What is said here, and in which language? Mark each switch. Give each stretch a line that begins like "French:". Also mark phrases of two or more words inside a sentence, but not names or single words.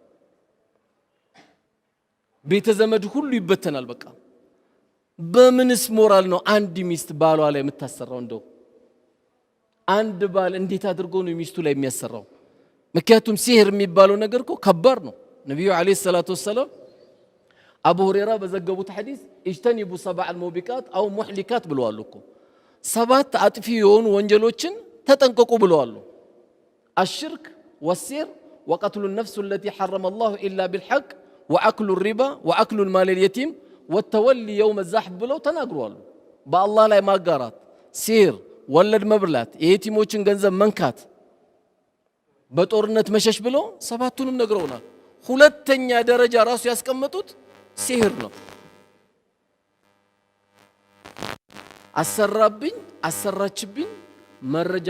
Amharic: ቤተ ዘመድ ሁሉ ይበተናል በቃ በምንስ ሞራል ነው አንድ ሚስት ባሏ ላይ የምታሰራው እንደው አንድ ባል እንዴት አድርጎ ነው ሚስቱ ላይ የሚያሰራው ምክንያቱም ሲህር የሚባለው ነገር እኮ ከባድ ነው ነብዩ
Arabic: عليه الصلاة والسلام
Amharic: አቡ ሁረይራ በዘገቡት ሐዲስ
Arabic: اجتنبوا سبع الموبقات او محلكات
Amharic: ብለዋል እኮ ሰባት አጥፊ የሆኑ ወንጀሎችን ተጠንቀቁ ብለዋል
Arabic: الشرك والسير وقتل النفس التي حرم الله الا بالحق واكل الربا واكل المال اليتيم والتولي يوم الزحف
Amharic: ብለው ተናግረዋል በአላህ ላይ ማጋራት ሲር ወለድ መብላት የየቲሞችን ገንዘብ መንካት በጦርነት መሸሽ ብሎ ሰባቱንም ነግረውናል ሁለተኛ ደረጃ ራሱ ያስቀመጡት ሲህር ነው አሰራብኝ አሰራችብኝ መረጃ